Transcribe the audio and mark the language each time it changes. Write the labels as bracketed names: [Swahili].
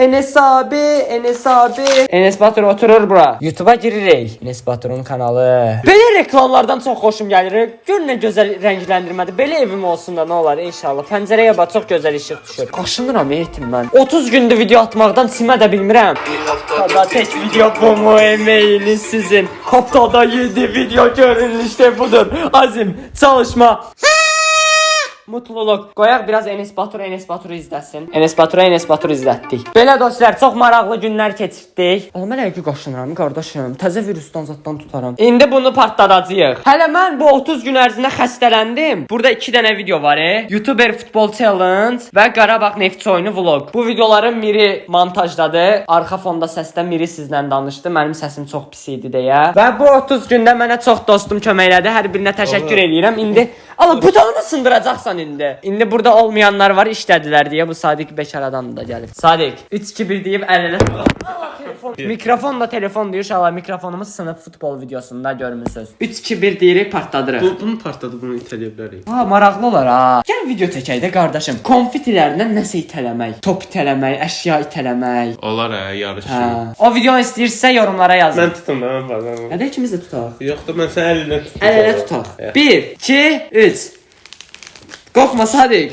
[Azerbaijani] Enes abi. Enes Batur oturur bura. YouTube'a giririk. Enes Batur'un kanalı. Belə reklamlardan çox xoşum gəlir. Gör nə gözəl rəngləndirmədir. Belə evim olsun da nə olar inşallah. Pəncərəyə bax çox gözəl işıq düşür. Qaşınıram etim mən. 30 gündür video atmaqdan simə də bilmirəm. [Turkish] Haftada tek video bu mu emeğiniz sizin? Haftada 7 video görün işte budur. Azim, çalışma. Mutluluq. [Azerbaijani] Qoyaq biraz Enes Batur'u izləsin. Enes Batur'u izlətdik. Belə dostlar, çox maraqlı günlər keçirdik. Amma elə ki qaşınıram qardaşım. Təzə virusdan zaddan tutaram. İndi bunu partladacağıq. Hələ mən bu 30 gün ərzində xəstələndim. Burada 2 dənə video var. YouTuber futbol challenge və Qarabağ Neftçi oyunu vlog. Bu videoların Miri montajdadır. Arxa fonda səsdə Miri sizlə danışdı. Mənim səsim çox pis idi deyə. Və bu 30 gündə mənə çox dostum kömək elədi. Hər birinə təşəkkür edirəm. İndi butonunu sındıracaqsan indi. İndi burada olmayanlar var işlədilər deyə bu Sadiq bekaradan da gəlib. Sadiq 3-2-1 deyib əl-ələ telefon. Mikrofon da telefon deyir. İnşallah mikrofonumuz sınıb futbol videosunda görmüsünüz. 3-2-1 deyirik partladırıq. Bunu partladı, bunu itələyə bilərik. Ha, maraqlı olar ha. Gəl video çəkək də qardaşım. Konfetilərindən nəsə itələmək, top itələmək, əşya itələmək. Olar yarışı. Hə. O videonu istəyirsə yorumlara yazın. Mən tutum da mən bazen. Hadi ikimiz də tutaq. Yox da mən sən əlinlə tutum. Əl-ələ tutaq. 1, 2, 3. Qorxma Sadiq.